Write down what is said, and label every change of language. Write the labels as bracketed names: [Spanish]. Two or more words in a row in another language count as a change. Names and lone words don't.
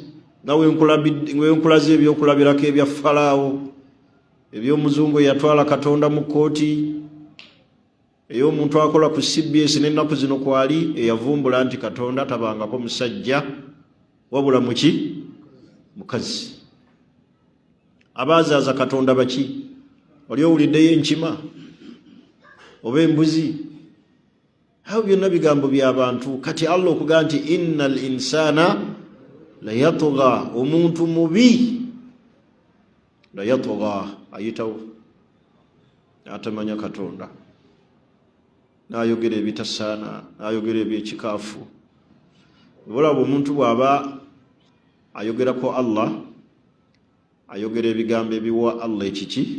[Ganda] Nawe nkulaze ebyokulabirako ebya Falaawo, eby'omuzungu eyatwala Katonda mu kkooti, ey'omuntu akola ku CBS n'ennaku zino kwali eyavumbula nti Katonda tabangako musajja wabula muki? Mukazi. Abaazaaza Katonda baki? Oli owuliddeyo enkima oba embuzi? Awo byonna bigambo by'abantu. Kati Allah okugamba nti [Arabic] إن الإنسان ليطغى, [Ganda] omuntu mubi [Arabic] ليطغى, [Ganda] ayitawo atamanya Katonda, n'ayogera ebitasaana, n'ayogera ebyekikaafu. Olaba omuntu bw'aba ayogerako Allah, ayogera ebigambo ebiwa Allah ekiki?